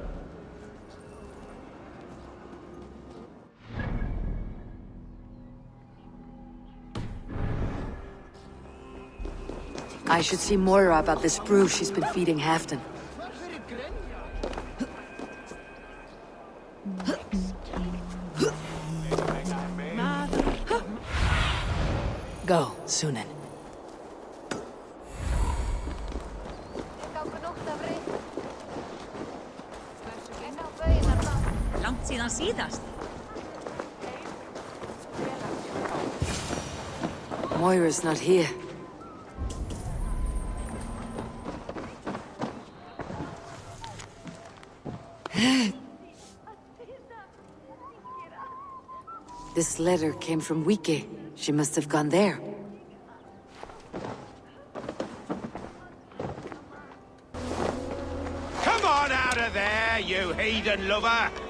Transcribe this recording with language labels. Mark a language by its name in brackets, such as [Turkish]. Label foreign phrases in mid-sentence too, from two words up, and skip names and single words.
[English] I should see Moira about this brew she's been feeding Halfdan. Go, Sunan. [Icelandic] Langt síðan síðast. [English] Moira's not here. This letter came from Wike. She must have gone there. Come on out of there, you heathen lover!